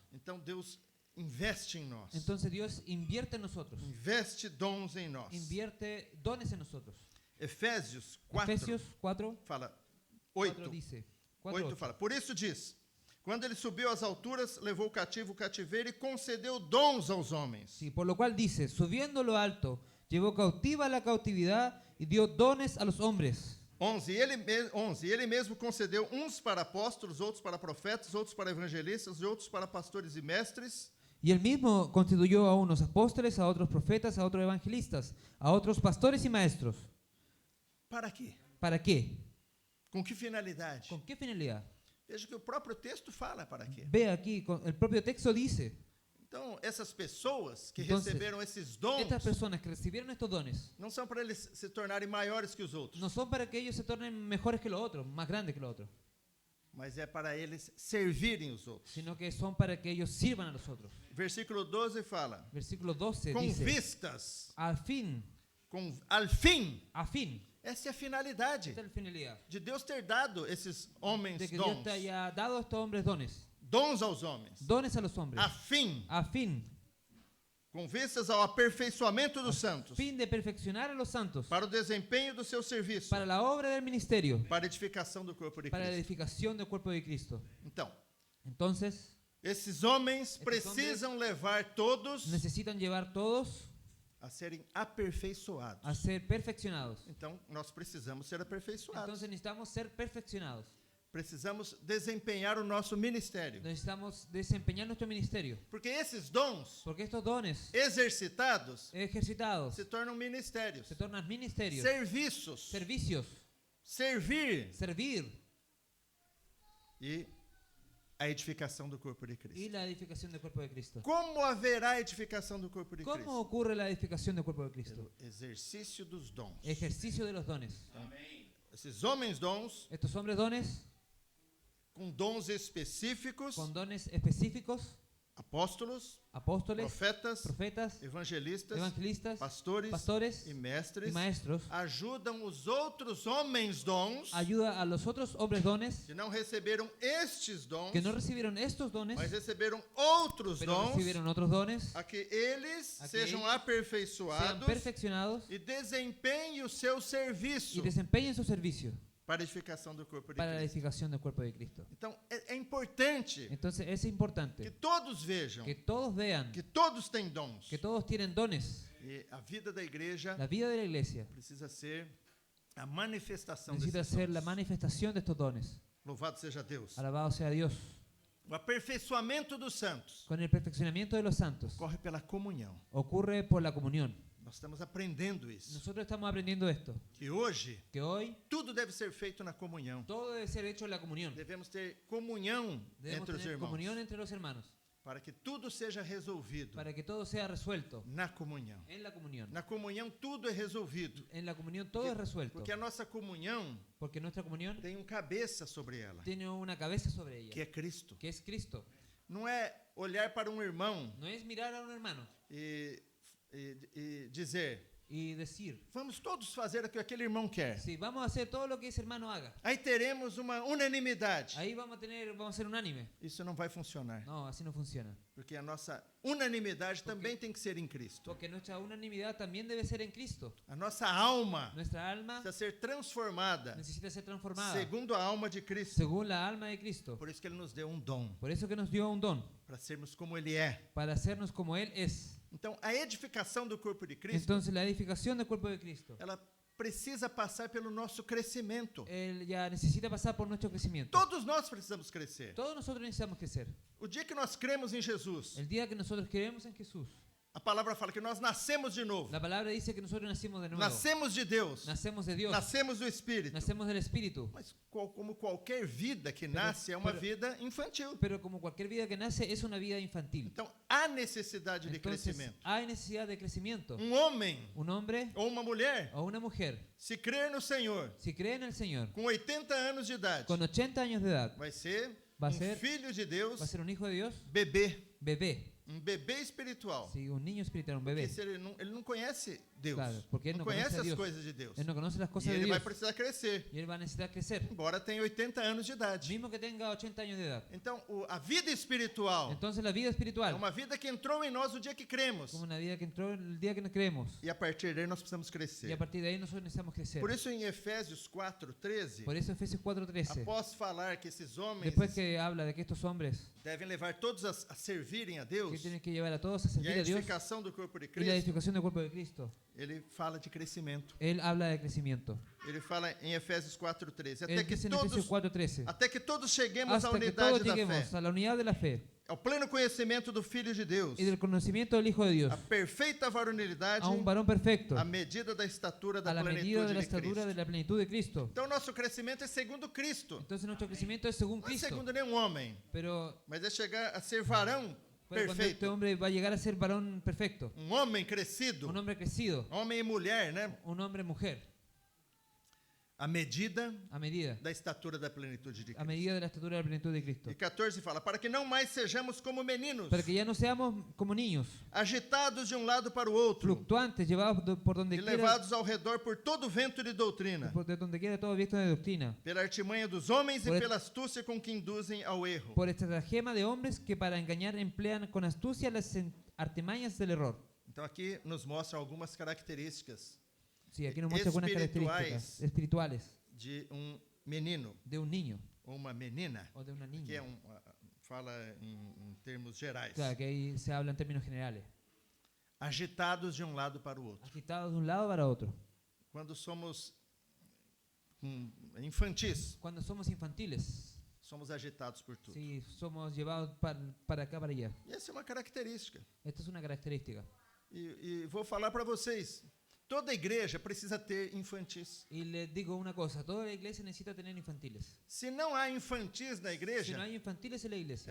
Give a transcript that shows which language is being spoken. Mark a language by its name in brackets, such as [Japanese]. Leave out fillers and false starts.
[Portuguese] Então Deus investe em nós. [Spanish] Entonces Dios invierte en nosotros. [Portuguese] Investe dons em nós. [Spanish] Invierte dones en nosotros. [Portuguese] Efésios 4 [Spanish] Efesios 4, [Portuguese] fala 4 8. [Spanish] dice. 8 4, [Portuguese] fala. Por isso diz: Quando ele subiu às alturas, levou o cativo o cativeiro e concedeu dons aos homens. [Spanish] Sí, por lo cual dice, subiendo lo alto, llevó cautiva la cautividad y dio dones a los hombres. 11. [Portuguese] E ele mesmo concedeu uns para apóstolos, outros para profetas, outros para evangelistas e outros para pastores e mestres. [Spanish] Y él mismo constituyó a unos apóstoles, a otros profetas, a otros evangelistas, a otros pastores y maestros. [Portuguese] Para quê? [Spanish] ¿Para qué? [Portuguese] Com que finalidade? [Spanish] ¿Con qué finalidad? [Portuguese] Veja que o próprio texto fala para quê. [Spanish] Ve aquí, el propio texto dice, [Portuguese] Então, essas pessoas que [Spanish] Entonces, [Portuguese] receberam esses dons [Spanish] estas personas que recibieron estos dones [Portuguese] não são para eles se tornarem maiores que os outros, [Spanish] no son para que ellos se tornen mejores que los otros, más grandes que los otros, [Portuguese] mas é para eles servirem os outros. [Spanish] sino que son para que ellos sirvan a los otros. [Portuguese] Versículo 12 fala: [Spanish] Versículo 12 [Portuguese] com [Spanish] dice, [Portuguese] vistas, [Spanish] al fin, [Portuguese] al fim. [Spanish] a fin. [Portuguese] Essa é a finalidade [Spanish] Esta es la finalidad. [Portuguese] de Deus ter dado esses homens [Spanish] De que Dios [Portuguese] dons, [Spanish] te haya dado a estos hombres dones. [Portuguese] dons aos homens, [Spanish] Dones a los hombres. [Portuguese] a fim, [Spanish] A fin. [Portuguese] com vistas ao aperfeiçoamento dos santos, [Spanish] Fin de perfeccionar a los santos. [Portuguese] para o desempenho do seu serviço, [Spanish] Para la obra del ministerio. [Portuguese] para a edificação do corpo de [Spanish] Para la [Portuguese] Cristo. [Spanish] edificación del cuerpo de Cristo. [Portuguese] Então, [Spanish] Entonces, [Portuguese] esses homens Esses precisam levar todos [Spanish] necesitan llevar todos [Portuguese] a serem aperfeiçoados. [Spanish] a ser perfeccionados. [Portuguese] Então, nós precisamos ser aperfeiçoados. [Spanish] Entonces necesitamos ser perfeccionados. [Portuguese] Precisamos desempenhar o nosso ministério. [Spanish] Necesitamos desempeñar nuestro ministerio. [Portuguese] Porque esses dons [Spanish] Porque estos dones [Portuguese] exercitados [Spanish] ejercitados [Portuguese] se tornam ministérios. [Spanish] se tornan ministerios, [Portuguese] Serviços. [Spanish] servicios, [Portuguese] Servir. [Spanish] servir [Portuguese] E a edificação do corpo de [Spanish] y [Portuguese] Cristo. [Spanish] la edificación del cuerpo de Cristo. [Portuguese] Como haverá edificação do corpo de [Spanish] ¿Cómo [Portuguese] Cristo? [Spanish] ocurre la edificación del cuerpo de Cristo? [Portuguese] Pelo exercício dos dons. [Spanish] Ejercicio de los dones. [Portuguese] Esses homens dons, [Spanish] Estos hombres dones, [Portuguese] com dons específicos, [Spanish] con dones específicos, [Portuguese] apóstolos, [Spanish] apóstoles, [Portuguese] profetas, [Spanish] profetas, [Portuguese] evangelistas, [Spanish] evangelistas, [Portuguese] pastores [Spanish] pastores [Portuguese] e [Spanish] y [Portuguese] mestres, [Spanish] maestros, [Portuguese] ajudam os outros homens dons [Spanish] ayuda a los otros hombres dones [Portuguese] que não receberam estes dons, [Spanish] que no recibieron estos dones, [Portuguese] mas receberam outros [Spanish] pero [Portuguese] dons, [Spanish] recibieron otros dones, [Portuguese] a que eles [Spanish] A que [Portuguese] sejam [Spanish] eles sean [Portuguese] aperfeiçoados [Spanish] perfeccionados [Portuguese] e desempenhem o seu serviço [Spanish] y desempeñen su servicio [Portuguese] para a edificação do corpo de [Spanish] para la [Portuguese] Cristo. [Spanish] edificación del cuerpo de Cristo. [Portuguese] Então, é importante [Spanish] Entonces es [Portuguese] que [Spanish] importante [Portuguese] todos vejam [Spanish] que todos vean [Portuguese] que todos têm dons. [Spanish] que todos tienen dones. [Portuguese] E a vida da igreja [Spanish] La vida de la iglesia [Portuguese] precisa ser a manifestação [Spanish] necesita [Portuguese] desses [Spanish] ser la [Portuguese] dons. [Spanish] manifestación de estos dones. [Portuguese] Louvado seja Deus. [Spanish] Alabado sea Dios. [Portuguese] O aperfeiçoamento dos santos [Spanish] Con el perfeccionamiento de los santos [Portuguese] ocorre pela comunhão. [Spanish] ocurre por la comunión. [Portuguese] Nós estamos aprendendo isso. [Spanish] Nosotros estamos aprendiendo esto, [Portuguese] Que hoje [Spanish] que hoy [Portuguese] tudo deve ser feito na comunhão. [Spanish] todo debe ser hecho en la comunión. [Portuguese] Devemos ter comunhão [Spanish] Debemos [Portuguese] entre os [Spanish] tener [Portuguese] irmãos [Spanish] comunión entre los hermanos [Portuguese] para que tudo seja resolvido [Spanish] para que todo sea resuelto [Portuguese] na comunhão. [Spanish] en la comunión. [Portuguese] Na comunhão tudo é resolvido. [Spanish] En la comunión todo es resuelto, [Portuguese] Porque a nossa comunhão [Spanish] porque nuestra comunión [Portuguese] tem cabeça sobre ela, [Spanish] tiene una cabeza sobre ella, [Portuguese] que é Cristo. [Spanish] que es Cristo. [Portuguese] Não é olhar para um irmão [Spanish] No es mirar a un hermano [Portuguese] e dizer, [Spanish] y decir, [Portuguese] vamos todos fazer o que aquele irmão quer. [Spanish] sí, vamos a hacer todo lo que ese hermano haga. [Portuguese] Aí teremos uma unanimidade. [Spanish] Ahí vamos a ser unánime. [Portuguese] Isso não vai funcionar. [Spanish] No, así no funciona. [Portuguese] Porque a nossa unanimidade também tem que ser em Cristo. [Spanish] Porque nuestra unanimidad también debe ser en Cristo. [Portuguese] A nossa alma [Spanish] Nuestra alma [Portuguese] precisa ser transformada [Spanish] necesita ser transformada [Portuguese] segundo a alma de Cristo. [Spanish] según la alma de Cristo. [Portuguese] Por isso que Ele nos deu um dom, [Spanish] Por eso que nos dio un don, [Portuguese] para sermos como Ele é. [Spanish] para hacernos como Él es. [Portuguese] Então, a edificação do corpo de Cristo, [Spanish] Entonces la edificación del cuerpo de Cristo, [Portuguese] ela precisa passar pelo nosso crescimento. [Spanish] Él ya necesita pasar por nuestro crecimiento. [Portuguese] Todos nós precisamos crescer. [Spanish] Todos nosotros necesitamos crecer. [Portuguese] O dia que nós cremos em Jesus, [Spanish] El día que nosotros creemos en Jesús, [Portuguese] a palavra fala que nós nascemos de novo. [Spanish] la palabra dice que nosotros nacimos de nuevo. [Portuguese] Nascemos de Deus. [Spanish] Nacemos de Dios. [Portuguese] Nascemos do Espírito. [Spanish] Nacemos del Espíritu. [Portuguese] Mas como qualquer vida que nasce, é uma vida infantil. [Spanish] Pero como cualquier vida que nace, es una vida infantil. [Portuguese] Então, há necessidade de [Spanish] Entonces, [Portuguese] crescimento. [Spanish] hay necesidad de crecimiento. [Portuguese] Homem [Spanish] Un hombre [Portuguese] ou uma mulher, [Spanish] o una mujer, [Portuguese] se crer no Senhor, [Spanish] si cree en el Señor, [Portuguese] com 80 anos de idade, [Spanish] con 80 años de edad, [Portuguese] vai ser Vai ser- filho de Deus, [Spanish] va a ser un hijo de Dios, [Portuguese] bebê. [Spanish] bebé. [Portuguese] bebê espiritual. [Spanish] Sí, un niño espiritual, un [Portuguese] Porque [Spanish] bebé. [Portuguese] se ele não conhece Deus. [Spanish] Claro, porque él [Portuguese] não [Spanish] no conoce [Portuguese] conhece [Spanish] a [Portuguese] as [Spanish] Dios. [Portuguese] coisas de Deus. [Spanish] Él no conoce las [Portuguese] E [Spanish] cosas de [Portuguese] ele vai [Spanish] Dios. [Portuguese] precisar crescer, [Spanish] Y él va a necesitar crecer. [Portuguese] embora tenha 80 anos de idade. [Spanish] Mismo que tenga 80 años de edad. [Portuguese] Então, a vida espiritual [Spanish] Entonces la vida [Portuguese] é [Spanish] espiritual, [Portuguese] uma vida que entrou em nós o dia que cremos. [Spanish] como una vida que entró el día que nos creemos. [Portuguese] E a partir daí nós precisamos [Spanish] Y [Portuguese] crescer. [Spanish] a partir de ahí nosotros necesitamos crecer. [Portuguese] Por isso, em Efésios 4:13, [Spanish] Por eso Efesios 4:13, [Portuguese] após falar que esses homens [Spanish] después que habla de que estos hombres [Portuguese] devem levar todos a servirem a Deus [Spanish] que tienen que llevar a todos a [Portuguese] e [Spanish] servir [Portuguese] a [Spanish] a Dios [Portuguese] edificação do corpo de [Spanish] y la [Portuguese] Cristo, [Spanish] edificación del cuerpo de Cristo, [Portuguese] ele fala de crescimento. [Spanish] él habla de crecimiento. [Portuguese] Ele fala em Efésios 4:13, [Spanish] Él dice en Efesios 4:13, [Portuguese] até que todos cheguemos à [Spanish] hasta que [Portuguese] unidade [Spanish] todos [Portuguese] da [Spanish] lleguemos [Portuguese] fé, [Spanish] a la unidad de la fe [Portuguese] ao pleno conhecimento do Filho de Deus, [Spanish] y del conocimiento del Hijo de Dios, [Portuguese] a perfeita varonilidade, [Spanish] a un varón perfecto, [Portuguese] à medida da estatura da [Spanish] a la medida [Portuguese] plenitude [Spanish] de la [Portuguese] de [Spanish] estatura [Portuguese] Cristo. [Spanish] de la plenitud de Cristo. [Portuguese] Então, nosso crescimento é segundo Cristo, [Spanish] Entonces nuestro crecimiento es según [Portuguese] não é [Spanish] Cristo, [Portuguese] segundo nenhum homem, [Spanish] pero [Portuguese] mas é chegar a ser varão [Spanish] cuando este [Portuguese] perfeito, [Spanish] hombre va a llegar a ser varón perfecto, [Portuguese] homem crescido, [Spanish] un hombre crecido, [Portuguese] homem e mulher, né? [Spanish] un hombre mujer, [Portuguese] À medida [Spanish] a medida [Portuguese] da estatura da plenitude de [Spanish] a [Portuguese] Cristo. [Spanish] medida de la estatura de la plenitud de Cristo, [Portuguese] E 14 fala, para que não mais sejamos como meninos, [Spanish] para que ya no seamos como niños, [Portuguese] agitados de um lado para o outro, [Spanish] fluctuantes, llevados por donde [Portuguese] e [Spanish] quiera, [Portuguese] levados ao redor por todo vento de doutrina, [Spanish] por de donde quiera todo viento de doctrina, [Portuguese] pela artimanha dos homens [Spanish] Por [Portuguese] e et- pela astúcia com que induzem ao erro. [Spanish] por estratagema de hombres que para engañar emplean con astucia las artimañas del error. [Portuguese] Então aqui nos mostra algumas características [Spanish] Sí, aquí nos muestra algunas características espirituales [Portuguese] de menino [Spanish] de un niño [Portuguese] ou uma menina, [Spanish] o de una [Portuguese] que [Spanish] niña. [Portuguese] fala em termos gerais, [Spanish] Claro, que ahí se habla en términos generales. [Portuguese] agitados de um lado para o outro. [Spanish] Agitados de un lado para otro. [Portuguese] Quando somos infantis, [Spanish] Cuando somos infantiles, [Portuguese] somos agitados por tudo. [Spanish] sí, somos llevados para acá, para allá. [Portuguese] E essa é uma característica. [Spanish] Esta es una característica. [Portuguese] E vou falar para vocês, toda igreja precisa ter infantis. [Spanish] Y les digo una cosa, toda la iglesia necesita tener infantiles. [Portuguese] Se não há infantis na [Spanish] Si [Portuguese] igreja, [Spanish] no hay infantiles en la iglesia,